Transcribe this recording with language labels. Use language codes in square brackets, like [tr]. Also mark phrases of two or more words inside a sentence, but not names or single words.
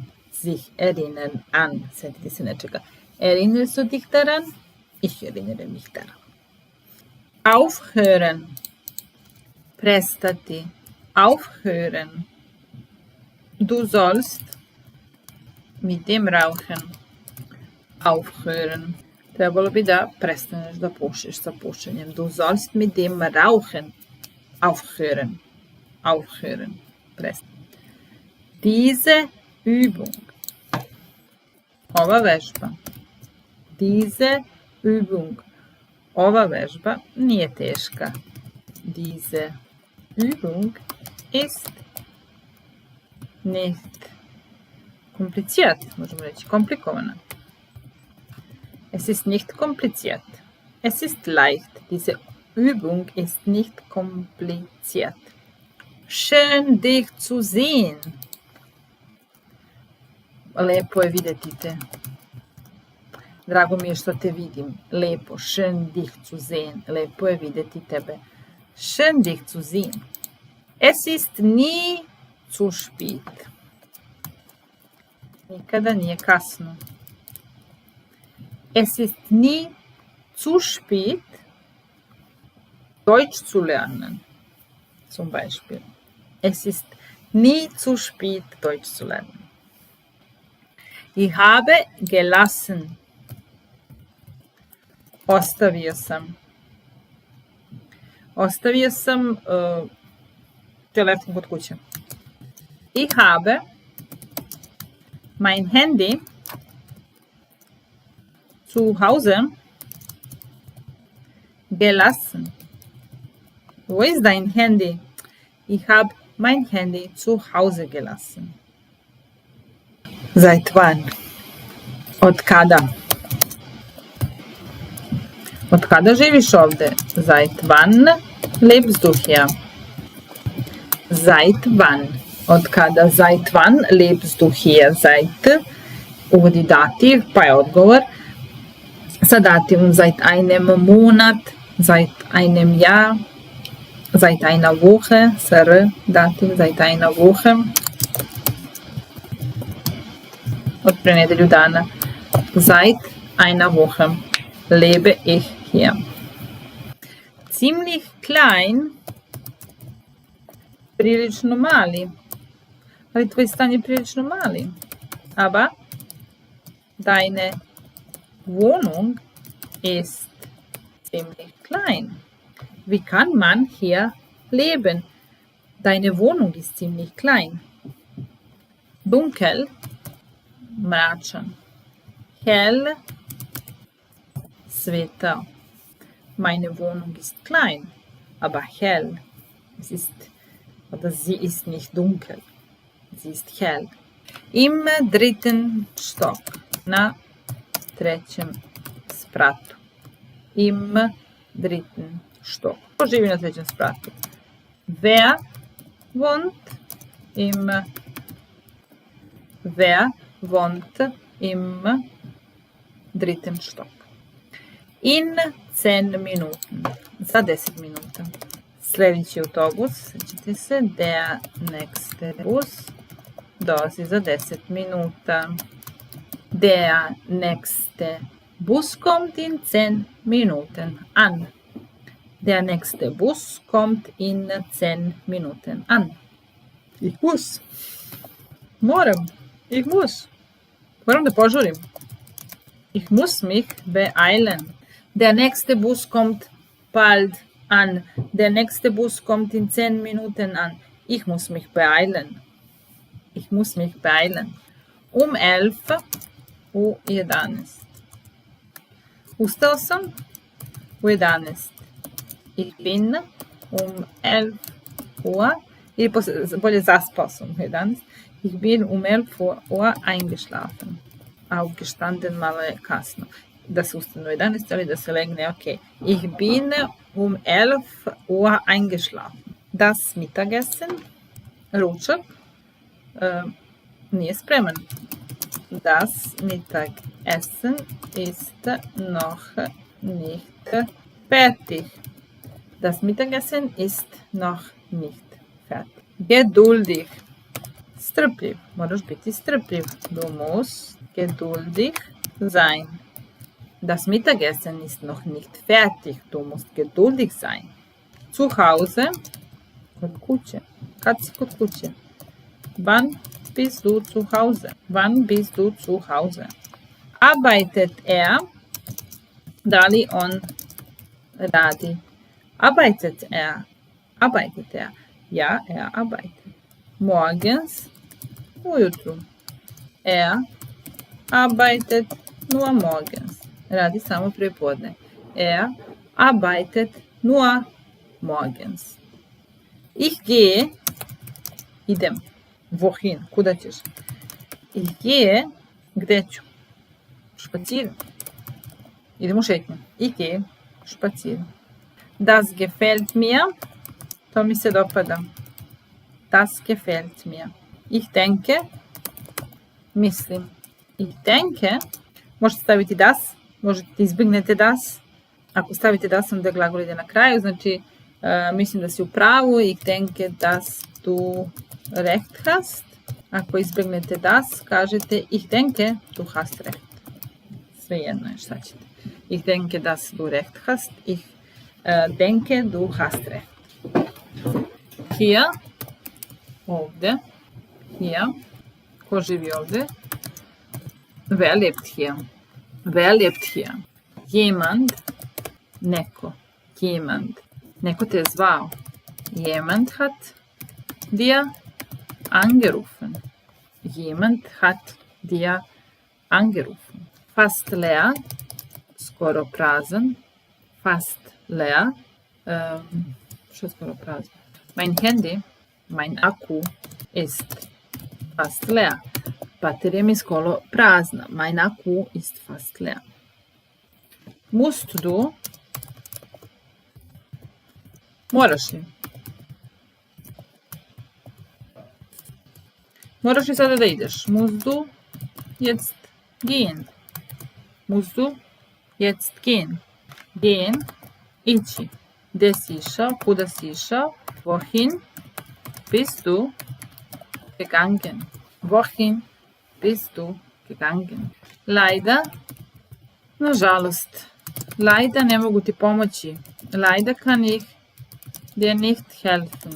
[de] Sich erinnern an. [sr] Sjetiti se nečega. [de] Erinnerst du dich daran? Ich erinnere mich daran. Aufhören. Prestati. Aufhören. Du sollst mit dem Rauchen aufhören. [sr] Trebalo bi da prestaneš da pušiš sa pušenjem. [de] Du sollst mit dem Rauchen aufhören. Aufhören. Prestati. Diese Übung. [sr] Ova vežba. [de] Diese Übung. [sr] Ova vežba nije teška. [de] Diese Übung ist nicht kompliziert, [sr] možemo reći komplikovana. [de] Es ist nicht kompliziert. Es ist leicht. Diese Übung ist nicht kompliziert. Schön dich zu sehen. [sr] Lepo je vidjeti te. Drago mi je što te vidim. Lepo. [de] Schön dich zu sehen. [sr] Lepo je vidjeti tebe. [de] Schön dich zu sehen. Es ist nie zu spät. [sr] Nikada nije kasno. [de] Es ist nie zu spät, Deutsch zu lernen. Zum Beispiel. Es ist nie zu spät, Deutsch zu lernen. Ich habe gelassen. [sr] Ostavio sam. Ostavio sam telefon kod kuće. [de] Ich habe mein Handy zu Hause gelassen. Wo ist dein Handy? Ich habe mein Handy zu Hause gelassen. Seit wann? [sr] Od kada? Od kada živiš ovdje? [de] Seit wann lebst du hier? Seit wann [sr] od kada. [de] Seit wann lebst du hier? Seit [sr] uvodi dativ, pa je odgovor sa dativom [de] seit einem Monat, seit einem Jahr, seit einer Woche, [sr] sr, dativ, [de] seit einer Woche, [sr] od pre nedelju dana. [de] Seit einer Woche lebe ich hier. Ziemlich klein, [sr] prilično mali, ali tvoj stan je prilično mali. [de] Aber deine Wohnung ist ziemlich klein. Wie kann man hier leben? Deine Wohnung ist ziemlich klein. Dunkel, mračan. Hell, svetao. Meine Wohnung ist klein, aber hell. Sie ist nicht dunkel. Sie ist hell. Im dritten Stock. [sr] Na trećem spratu. [de] Im dritten Stock. [sr] Ko živi na trećem spratu? [de] Wer wohnt im dritten Stock? In 10 Minuten. [sr] Za 10 minuta. Sljedeći autobus, sjećate se, [de] der nächste Bus [sr] dolazi za 10 minuta. [de] Der nächste Bus kommt in 10 Minuten an. Der nächste Bus kommt in 10 Minuten an. Ich muss. Moram. Ich muss. [sr] Moram da požurim. [de] Ich muss mich beeilen. Der nächste Bus kommt bald an. Der nächste Bus kommt in 10 Minuten an. Ich muss mich beeilen. Ich muss mich beeilen. Um 11 u 11. [sr] Ustao sam u 11. [de] Ich bin um 11 Uhr, [sr] ili bolje zaspao sam u 11. [de] Ich bin um 11 Uhr eingeschlafen. Aufgestanden, [sr] malo je kasno. Da se ustane u 11, ali da se legne, ok. [de] Ich bin um 11 Uhr eingeschlafen. Das Mittagessen, [sr] ručak, nije spreman. [de] Das Mittagessen ist noch nicht fertig. Das Mittagessen ist noch nicht fertig. Geduldig. [sr] Strpljiv. Moraš biti strpljiv. [de] Du musst geduldig sein. Das Mittagessen ist noch nicht fertig. Du musst geduldig sein. Zu Hause. [sr] Kod kuće. Kad si kod kuće? [de] Wann bist du zu Hause? Wann bist du zu Hause? Arbeitet er? [sr] Da li on radi? [de] Arbeitet er? Arbeitet er? Ja, er arbeitet. Morgens, ujutru. Er arbeitet nur morgens. [sr] Radi samo prepodne. [de] Er arbeitet nur morgens. Ich gehe, idem. Wohin, [sr] kuda ćeš? [de] Ich gehe, [sr] gde ću? Spazieren. Idem u šetnju. [de] Ich gehe, spazieren. Das gefällt mir. [sr] To mi se dopada. [de] Das gefällt mir. Ich denke, mislim. Ich denke, [sr] možete staviti das, možete izbjegnete das. Ako stavite das, onda glagol ide na kraju, znači mislim da si u pravu. [de] Ich denke, dass du recht hast. [sr] Ako izbjegnete das, kažete [de] ich denke, du hast recht. [sr] Svejedno je šta ćete. [de] Ich denke, dass du recht hast. Ich denke, du hast recht. Hier, ovdje, hier, [sr] ko živi ovdje? [de] Wer lebt hier? Wer lebt hier? Jemand, neko, jemand. [sr] Neko te je zvao. [de] Jemand hat dir angerufen. Jemand hat dir angerufen. Fast leer, [sr] skoro prazan. [de] Fast leer. [sr] Što je skoro prazan? [de] Mein Handy, mein Akku ist fast leer. [sr] Baterija mi je skoro prazna. [de] Mein Akku ist fast leer. Musst du, [sr] moraš li? Moraš i sada da ideš. [de] Musst du jetzt gehen? Musst du jetzt gehen? Gehen, [sr] ići. Gde si išao? Kuda si išao? [de] Wohin bist du gegangen? Wohin bist du gegangen? Leider, nažalost. [sr] Leider ne mogu ti pomoći. [de] Leider kann ich dir nicht helfen.